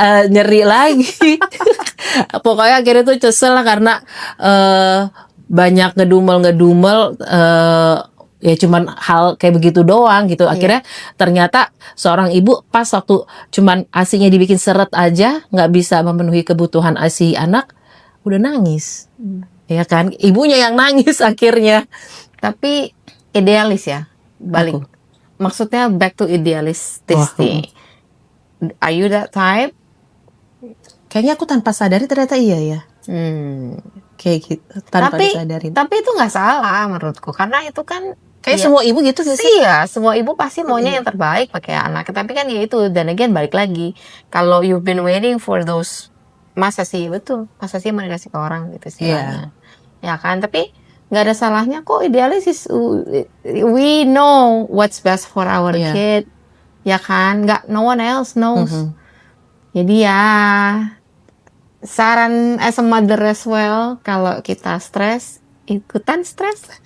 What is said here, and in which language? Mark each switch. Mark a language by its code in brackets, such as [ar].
[id] Nyeri lagi. Pokoknya akhirnya tuh kesel lah karena banyak ngedumel ya cuman hal kayak begitu doang gitu. Akhirnya ternyata seorang ibu pas waktu cuman ASI-nya dibikin seret aja nggak bisa memenuhi kebutuhan ASI anak, udah nangis. Ya kan, ibunya yang nangis akhirnya. Tapi idealis ya, balik. Maksudnya [en] back to idealistic. Are you that type? [id] Kayaknya aku tanpa sadari ternyata iya ya. Kayak gitu, tanpa disadarin. Tapi itu nggak salah menurutku, karena itu kan kayak semua ibu gitu sih. Iya, semua ibu pasti maunya yang terbaik pakai anak. Tapi kan ya itu, dan again balik lagi, kalau [en] you've been waiting for those, [id] masa sih mau dikasih ke orang gitu sih. Ya kan, tapi nggak ada salahnya kok idealis. [en] We know what's best for our kid, ya kan? No one else knows. [id] Jadi ya, saran [en] as a mother as well, [id] kalau kita stres, ikutan stres.